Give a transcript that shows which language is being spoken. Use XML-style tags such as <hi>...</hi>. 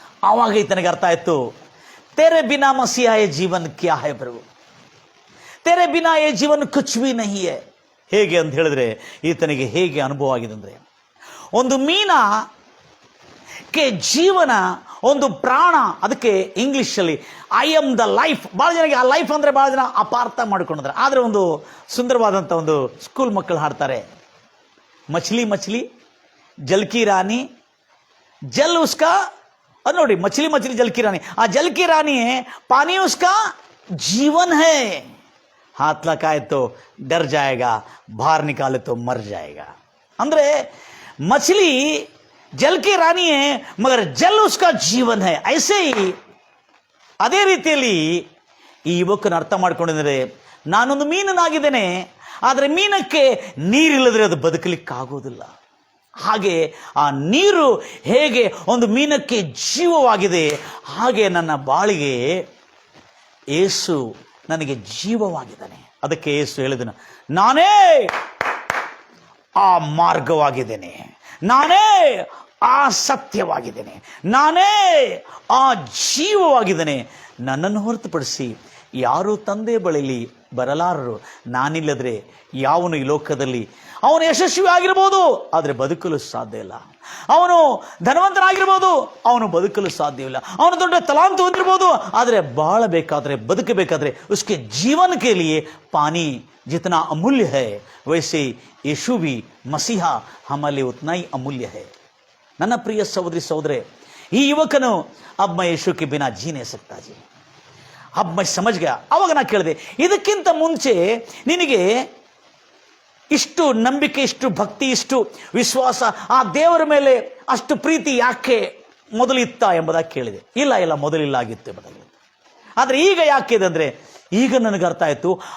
<kn>ಆವಾಗ ಈತನಿಗೆ ಅರ್ಥ ಆಯ್ತು,</kn> <hi>तेरे बिना मसीहा ये जीवन क्या है प्रभु, तेरे बिना ये जीवन कुछ भी नहीं है.</hi> <kn>ಹೇಗೆ ಅಂತ ಹೇಳಿದ್ರೆ ಈತನಿಗೆ ಹೇಗೆ ಅನುಭವ ಆಗಿದೆ ಅಂದರೆ, ಒಂದು ಮೀನಕ್ಕೆ ಜೀವನ, ಒಂದು ಪ್ರಾಣ. ಅದಕ್ಕೆ ಇಂಗ್ಲಿಷಲ್ಲಿ ಐ ಆಮ್ ದ ಲೈಫ್. ಭಾಳ ಜನಕ್ಕೆ ಆ ಲೈಫ್ ಅಂದರೆ ಭಾಳ ಜನ ಅಪಾರ್ಥ ಮಾಡಿಕೊಂಡಿದ್ದಾರೆ. ಆದರೆ ಒಂದು ಸುಂದರವಾದಂಥ ಒಂದು ಸ್ಕೂಲ್ ಮಕ್ಕಳು ಹಾಡ್ತಾರೆ,</kn> <hi>ಮछली मछली जल की रानी जल उसका.</hi> <kn>ಅದು ನೋಡಿ,</kn> <hi>मछली मछली जल की रानी. ಆ जल की रानी है, पानी उसका जीवन है. हाथ लगाए तो डर जाएगा, बाहर निकाले तो मर जाएगा. ಅಂದರೆ मछली जल की रानी है मगर जल उसका जीवन है. ऐसे ही</hi> <kn>ಅದೇ ರೀತಿಯಲ್ಲಿ ಈ ಯುವಕನ ಅರ್ಥ ಮಾಡ್ಕೊಂಡಿದ್ದಾರೆ, ನಾನೊಂದು ಮೀನನಾಗಿದ್ದೇನೆ, ಆದರೆ ಮೀನಕ್ಕೆ ನೀರಿಲ್ಲದ್ರೆ ಅದು ಬದುಕಲಿಕ್ಕಾಗೋದಿಲ್ಲ. ಹಾಗೆ ಆ ನೀರು ಹೇಗೆ ಒಂದು ಮೀನಕ್ಕೆ ಜೀವವಾಗಿದೆ, ಹಾಗೆ ನನ್ನ ಬಾಳಿಗೆ ಯೇಸು ನನಗೆ ಜೀವವಾಗಿದ್ದಾನೆ. ಅದಕ್ಕೆ ಯೇಸು ಹೇಳಿದನು, ನಾನೇ ಆ ಮಾರ್ಗವಾಗಿದ್ದೇನೆ, ನಾನೇ ಆ ಸತ್ಯವಾಗಿದ್ದೇನೆ, ನಾನೇ ಆ ಜೀವವಾಗಿದ್ದೇನೆ. ನನ್ನನ್ನು ಹೊರತುಪಡಿಸಿ ಯಾರೂ ತಂದೆ ಬಳಿಲಿ ಬರಲಾರರು. ನಾನಿಲ್ಲದ್ರೆ ಯಾವನು ಈ ಲೋಕದಲ್ಲಿ ಅವನು ಯಶಸ್ವಿ ಆಗಿರ್ಬೋದು, ಆದರೆ ಬದುಕಲು ಸಾಧ್ಯ ಇಲ್ಲ. ಅವನು ಧನವಂತನಾಗಿರ್ಬೋದು, ಅವನು ಬದುಕಲು ಸಾಧ್ಯವಿಲ್ಲ. ಅವನು ದೊಡ್ಡ ತಲಾಂತು ಹೊಂದಿರ್ಬೋದು, ಆದರೆ ಬಾಳಬೇಕಾದ್ರೆ, ಬದುಕಬೇಕಾದ್ರೆ</kn> <hi>ಉಸ್ಕೆ ಜೀವನ ಕೆ ಲಿಯೆ ಪಾನಿ ಜಿतना अमूल्य है वैसे यीशु भी मसीहा हमारे लिए उतना ही अमूल्य है.</hi> <kn>ನನ್ನ ಪ್ರಿಯ ಸಹೋದರಿ ಸಹೋದರೇ, ಈ ಯುವಕನು</kn> <hi>अब मैं यीशु के बिना जी नहीं सकता जी, अब मैं समझ गया.</hi> <kn>ಅವಾಗ ನಾ ಕೇಳಿದೆ, ಇದಕ್ಕಿಂತ ಮುಂಚೆ ನಿನಗೆ ಇಷ್ಟು ನಂಬಿಕೆ, ಇಷ್ಟು ಭಕ್ತಿ, ಇಷ್ಟು ವಿಶ್ವಾಸ, ಆ ದೇವರ ಮೇಲೆ ಅಷ್ಟು ಪ್ರೀತಿ ಯಾಕೆ ಮೊದಲಿತ್ತ ಎಂಬುದಾಗಿ ಕೇಳಿದೆ. ಇಲ್ಲ ಮೊದಲಿಲ್ಲ ಆಗಿತ್ತು ಎಂಬುದಾಗಿ. ಆದರೆ ಈಗ ಯಾಕಿದೆ ಅಂದರೆ, ಈಗ ನನಗೆ ಅರ್ಥ ಆಯಿತು.</kn>